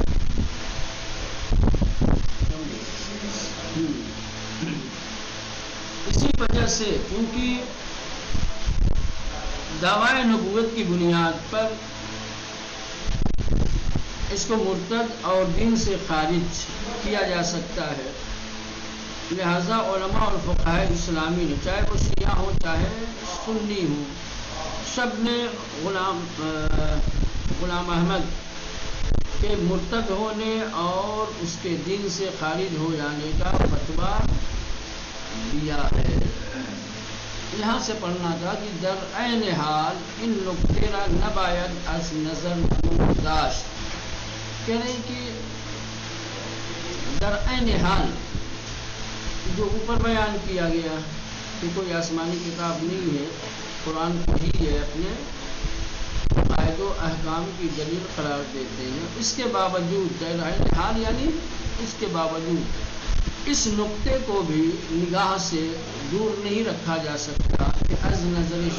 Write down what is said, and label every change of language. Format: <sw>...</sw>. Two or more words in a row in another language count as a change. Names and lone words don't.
<ur>اسی وجہ سے کیونکہ دعویٰ نبوت کی بنیاد پر اس کو مرتد اور دین سے خارج کیا جا سکتا ہے، لہذا علماء اور فقہاء اسلامی نے چاہے وہ شیعہ ہو چاہے سنی ہو، سب نے غلام احمد کے مرتد ہونے اور اس کے دین سے خارج ہو جانے کا فتویٰ دیا ہے۔ یہاں سے پڑھنا تھا کہ</ur> <fa>در عین حال ان نکتے را نباید از نظر داشت،</fa> <ur>کہہ رہے کہ</ur> <fa>در عین حال</fa> <ur>جو اوپر بیان کیا گیا کہ کوئی آسمانی کتاب نہیں ہے، قرآن کو ہی ہے اپنے عقائد و احکام کی دلیل قرار دیتے ہیں، اس کے باوجود حال یعنی اس کے باوجود اس نقطے کو بھی نگاہ سے دور نہیں رکھا جا سکتا کہ</ur> <fa>از نظر</fa>